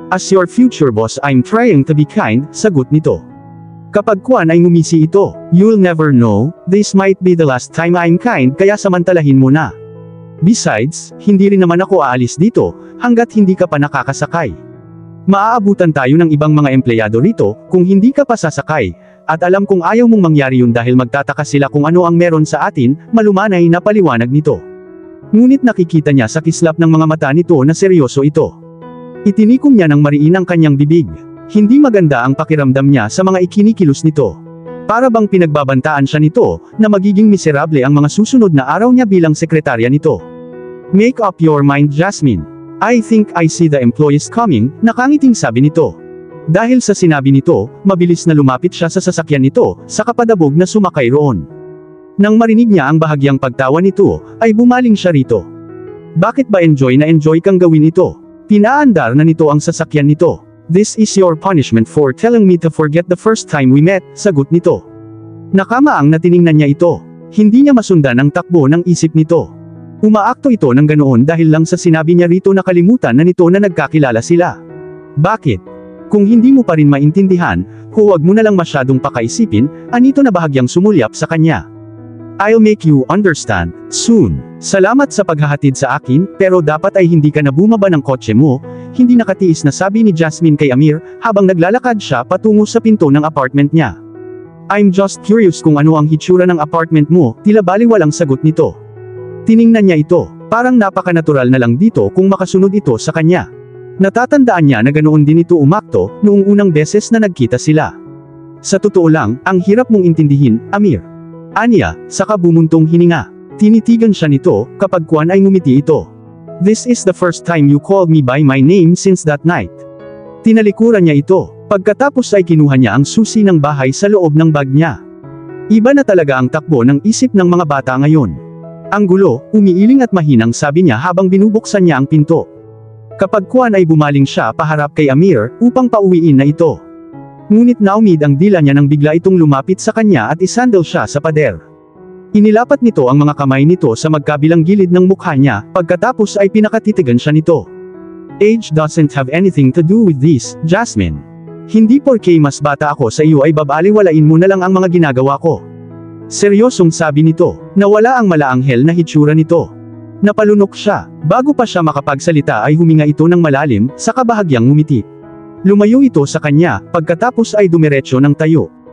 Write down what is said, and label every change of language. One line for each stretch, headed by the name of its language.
English: As your future boss I'm trying to be kind,
Filipino: sagot nito. Kapag kuwan ay ngumisi ito.
English: You'll never know, this might be the last time I'm kind
Filipino: kaya samantalahin mo na. Besides, hindi rin naman ako aalis dito, hanggat hindi ka pa nakakasakay. Maaabutan tayo ng ibang mga empleyado rito, kung hindi ka pa sasakay, at alam kong ayaw mong mangyari yun dahil magtataka sila kung ano ang meron sa atin, malumanay na paliwanag nito. Ngunit nakikita niya sa kislap ng mga mata nito na seryoso ito. Itinikom niya ng mariin ang kanyang bibig. Hindi maganda ang pakiramdam niya sa mga ikinikilos nito. Para bang pinagbabantaan siya nito, na magiging miserable ang mga susunod na araw niya bilang sekretarya nito.
English: Make up your mind Jasmine. I think I see the employees coming,
Filipino: nakangiting sabi nito. Dahil sa sinabi nito, mabilis na lumapit siya sa sasakyan nito, sa kapadabog na sumakay roon. Nang marinig niya ang bahagyang pagtawa nito, ay bumaling siya rito. Bakit ba enjoy na enjoy kang gawin ito? Pinaandar na nito ang sasakyan nito.
English: This is your punishment for telling me to forget the first time we met,
Filipino: sagot nito. Nakamaang na tiningnan niya ito. Hindi niya masundan ang takbo ng isip nito. Umaakto ito ng ganoon dahil lang sa sinabi niya rito nakalimutan na nito na nagkakilala sila. Bakit? Kung hindi mo pa rin maintindihan, huwag mo na lang masyadong pakaisipin, anito na bahagyang sumulyap sa kanya.
English: I'll make you understand, soon.
Filipino: Salamat sa paghahatid sa akin, pero dapat ay hindi ka na bumaba ng kotse mo, hindi nakatiis na sabi ni Jasmine kay Amir, habang naglalakad siya patungo sa pinto ng apartment niya.
English: I'm just curious
Filipino: kung ano ang hitsura ng apartment mo, tila baliwalang sagot nito. Tiningnan niya ito, parang napaka-natural na lang dito kung makasunod ito sa kanya. Natatandaan niya na ganoon din ito umakto, noong unang beses na nagkita sila. Sa totoo lang, ang hirap mong intindihin, Amir. Anya, saka bumuntong hininga. Tinitigan siya nito, kapag kuwan ay ngumiti ito.
English: This is the first time you called me by my name since that night.
Filipino: Tinalikuran niya ito, pagkatapos ay kinuha niya ang susi ng bahay sa loob ng bag niya. Iba na talaga ang takbo ng isip ng mga bata ngayon. Ang gulo, umiiling at mahinang sabi niya habang binubuksan niya ang pinto. Kapag kuwan ay bumaling siya paharap kay Amir, upang pauwiin na ito. Ngunit naumid ang dila niya nang bigla itong lumapit sa kanya at isandal siya sa pader. Inilapat nito ang mga kamay nito sa magkabilang gilid ng mukha niya, pagkatapos ay pinakatitigan siya nito.
English: Age doesn't have anything to do with this, Jasmine.
Filipino: Hindi porke mas bata ako sa iyo ay babaliwalain mo na lang ang mga ginagawa ko. Seryosong sabi nito, nawala ang malaanghel na hitsura nito. Napalunok siya, bago pa siya makapagsalita ay huminga ito ng malalim, sa kabahagyang ngumiti. Lumayo ito sa kanya, pagkatapos ay dumiretso ng tayo.